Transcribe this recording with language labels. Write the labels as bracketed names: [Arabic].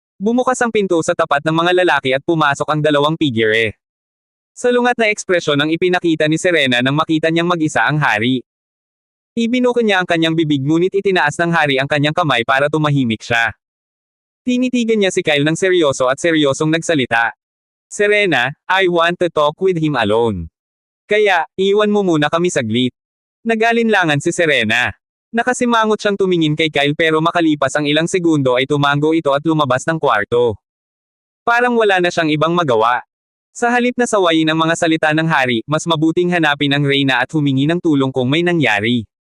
[Filipino] Bumukas ang pinto sa tapat ng mga lalaki at pumasok ang dalawang figure. Salungat na ekspresyon ang ipinakita ni Serena nang makita niyang mag-isa ang hari. Ibinuko niya ang kanyang bibig ngunit itinaas ng hari ang kanyang kamay para tumahimik siya. Tinitigan niya si Kyle ng seryoso at seryosong nagsalita. [English] Serena, I want to talk with him alone. [Filipino] Kaya, iwan mo muna kami saglit. Nag-alinlangan si Serena. Nakasimangot siyang tumingin kay Kyle pero makalipas ang ilang segundo ay tumango ito at lumabas ng kwarto. Parang wala na siyang ibang magawa. Sa halip na sawayin ang mga salita ng hari, mas mabuting hanapin ang reyna at humingi ng tulong kung may nangyari.